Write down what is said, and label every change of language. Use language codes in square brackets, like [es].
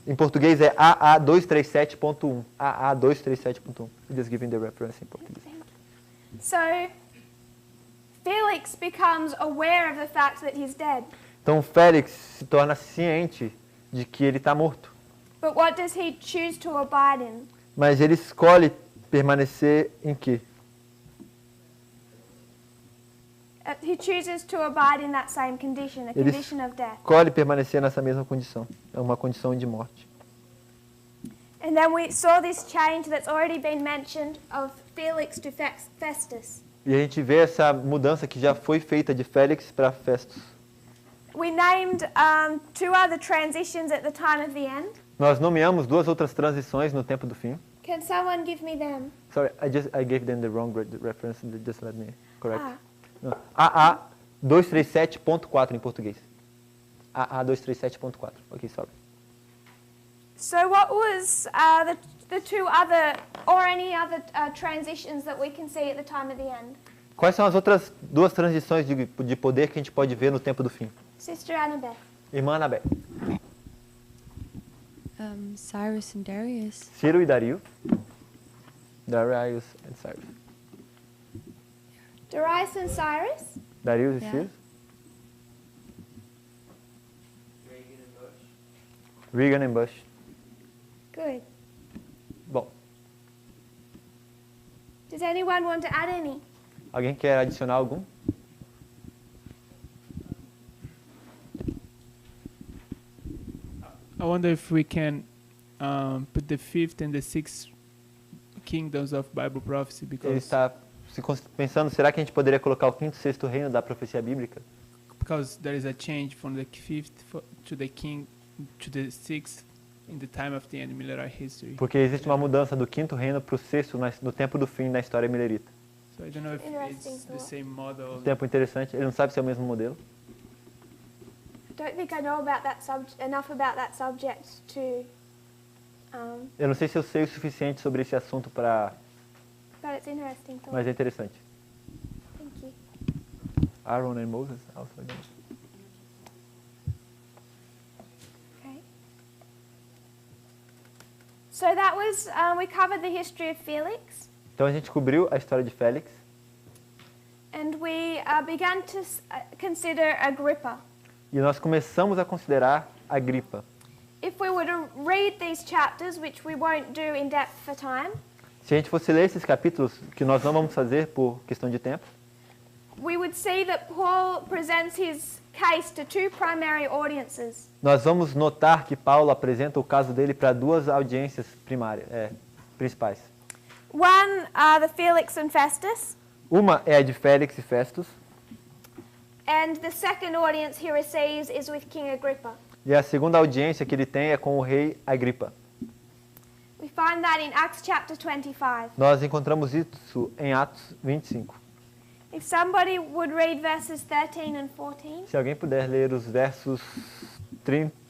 [pt] Em português é AA237.1. AA237.1. [en] Just giving the reference [pt] em português. [en] So Felix becomes aware of the fact that he's dead. [pt] Então Félix se torna ciente de que ele está morto. [en] But what does he choose to abide in? [pt] Mas ele escolhe permanecer em quê? [en] He chooses to abide in that same condition, a [pt] Ele [en] condition of death. [pt] escolhe permanecer nessa mesma condição. É uma condição de morte. [en] And then we saw this change that's already been mentioned of Felix to Festus. [pt] E a gente vê essa mudança que já foi feita de Félix para Festus. [en] We named two other transitions at the time of the end. [pt] Nós nomeamos duas outras transições no tempo do fim. [en] Can someone give me them? Sorry, I gave them the wrong reference. Just let me correct. No. AA237.4 [pt] em português. [en] AA237.4. Okay, sorry. So what was the two other, or any other transitions that we can see at the time of the end? [pt] Quais são as outras duas transições de poder que a gente pode ver no tempo do fim? [en] Sister Annabeth. [pt] Irmã Anabé. [en] Cyrus and Darius. [pt] Ciro e Dario. [en] Darius and Cyrus. Darius and Cyrus. [pt] Darius e [en] Yeah. [pt] Ciro. [en] Reagan and Bush. Good. [pt] Bom, [en] Does anyone want to add any? [pt] alguém quer adicionar algum? [en] I wonder if we can put the fifth and the sixth kingdoms of Bible prophecy, [pt] Ele [en] because [pt] está pensando, será que a gente poderia colocar o quinto e sexto reino da profecia bíblica? [en] there is a change from the fifth to the king to the sixth in the time of the end military history. [pt] Porque existe uma mudança do quinto reino para o sexto no tempo do fim na história milerita. [en] So I don't know if it's the same model. [pt] Um tempo interessante, ele não sabe se é o mesmo modelo. [en] I don't think I know about that enough about that subject to. [pt] Eu não sei se eu sei o suficiente sobre esse assunto para, [en] But it's interesting. So [pt] mas é interessante. [en] thank you. Aaron and Moses also. Okay. So that was we covered the history of Felix, [pt] Então a gente cobriu a história de Félix [en] and we began to consider Agrippa. [pt] e nós começamos a considerar Agripa. [en] If we were to read these chapters, which we won't do in depth for time, [pt] Se a gente fosse ler esses capítulos, que nós não vamos fazer por questão de tempo, [en] we would see that Paul presents his case to two primary audiences. [pt] nós vamos notar que Paulo apresenta o caso dele para duas audiências principais. [en] One are the Felix and Festus, [pt] Uma é a de Félix e Festus, [en] and the second audience he receives is with King Agrippa. [pt] e a segunda audiência que ele tem é com o rei Agripa. [en] We find that in Acts chapter 25. [pt] Nós encontramos isso em Atos 25. [en] If somebody would read verses 13 and 14. [pt] Se alguém puder ler os versos 13